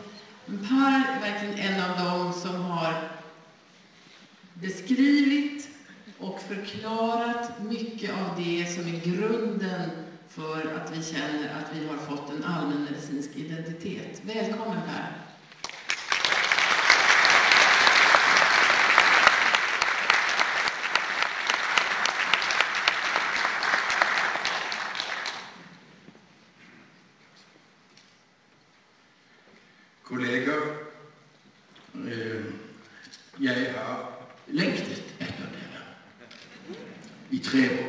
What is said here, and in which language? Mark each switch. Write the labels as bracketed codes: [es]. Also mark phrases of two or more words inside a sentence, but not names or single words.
[sv] Men Per är verkligen en av dem som har beskrivit och förklarat mycket av det som är grunden för att vi känner att vi har fått en allmänmedicinsk identitet. Välkommen Per! [no] Kolleger, jeg har lengtet etter dere i 3 år.